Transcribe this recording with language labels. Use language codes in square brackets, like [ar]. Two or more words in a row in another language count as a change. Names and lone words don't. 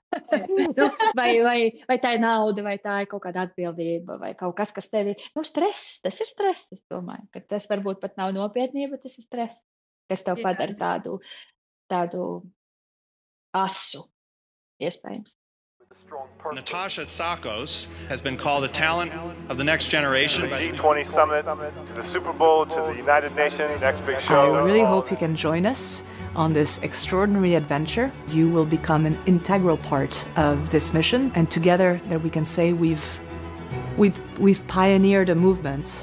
[lv] vai tā ir nauda, vai tā ir kaut kāda atbildība, vai kaut kas, kas tevi, stress, tas ir stress, es domāju, ka tas varbūt pat nav nopietnība, tas ir stress, kas tev padara tādu asu, iespējams. [en] Natasha Tsakos has been called a talent of the next generation. To the G20 summit, to the Super Bowl, to the United Nations, next big show. I really hope you can join us on this extraordinary adventure. You will become an integral part of this mission, and together that we can say we've pioneered a movement.